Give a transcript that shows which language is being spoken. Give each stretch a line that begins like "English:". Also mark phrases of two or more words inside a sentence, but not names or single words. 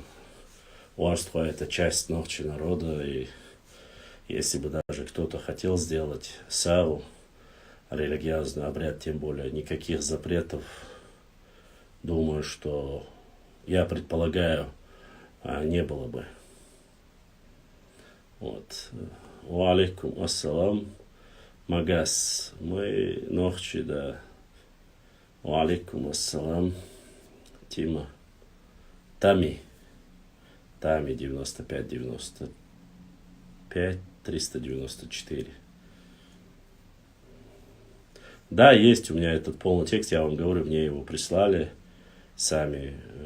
Russian: Уарстхо — это часть Нохчи народа, и если бы даже кто-то хотел сделать сау, религиозный обряд, тем более, никаких запретов, думаю, что, я предполагаю, не было бы. Вот.
Arabic: وعليكم السلام.
Russian: Магас. Мы Нохчи, да.
Arabic: وعليكم السلام.
Russian: Тима. Тами 95 394. Да, есть у меня этот полный текст, я вам говорю, мне его прислали сами.